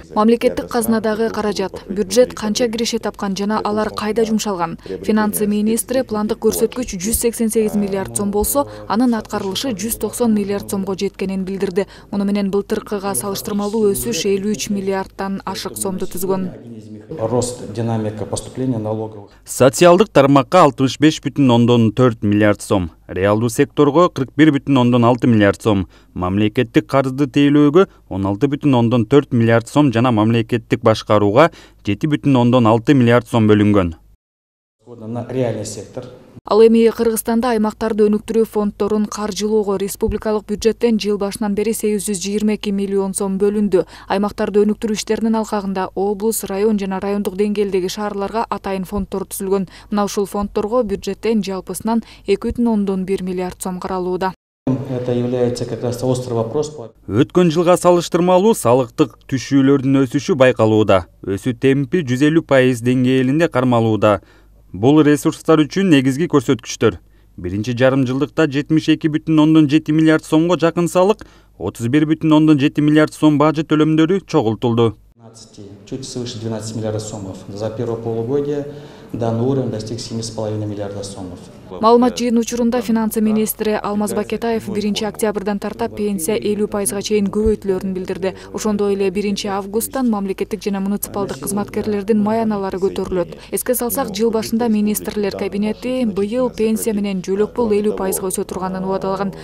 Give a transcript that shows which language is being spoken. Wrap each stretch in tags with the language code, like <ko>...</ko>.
<ky>Мамлекеттик казнадагы каражат, бюджет канча киреше тапкан жана алар кайда жумшалган? Финансы министри пландык көрсөткүч 188 миллиард сом болсо, анын аткарылышы 190 миллиард сомго жеткенин билдирди. Муну менен былтыркыга салыштырмалуу өсүш 53 миллиардтан ашык сомду түзгөн.</ky> <ru>Рост динамика поступления налогов.</ru> <ky>Социалдык тармакка 65,4 миллиард сом, реалдуу секторго 41,6 миллиард сом, мамлекеттик карызды тейлөөгө 16,4 миллиард сом жана мамлекеттик башкарууга 7,6 миллиард сом бөлүнгөн.</ky> <ru>На реальный сектор.</ru> <ky>Ал эми Кыргызстанда аймактарды өнүктүрүү фонддорун каржылоого республикалык бюджеттен жыл башынан бери 822 миллион сом бөлүндү. Аймактарды өнүктүрүү иштеринин алкагында облус, район жана райондук деңгээлдеги шаарларга атайын фонддор түзүлгөн. Мына ушул фонддорго бюджеттен жалпысынан 2,1 миллиард сом каралууда.</ky> <ru>Это является как раз острый вопрос.</ru> <ky>Өткөн жылга салыштырмалуу салыктык түшүүлөрдүн өсүшү байкалууда. Өсүү темпи 150% деңгээлинде кармалууда. Бул ресурстар үчүн негизги көрсөткүчтөр. Биринчи жарым жылдыкта 72,7 миллиард сомго жакын салык, 31,7 миллиард сом бажет төлөмдөрү чогултулду.</ky> <ru>Чуть свыше 12 миллиардов сомов. За первое полугодие данный уровень достиг 7,5 миллиарда сомов.</ru> <ky>Маалымат жыйын учурунда финансы министри Алмаз Бакетаев 1 октябрдан тартап пенсия 50%га чейин көбөйтүлөрүн билдирди. Ошондой эле 1 августтан мамлекеттик жана муниципалдык кызматкерлердин маяналары көтөрүлөт. Эске салсак, жыл башында министрлер кабинети быйыл пенсия менен жөлөк пул 50%га өсө турганын убадалаган.</ky>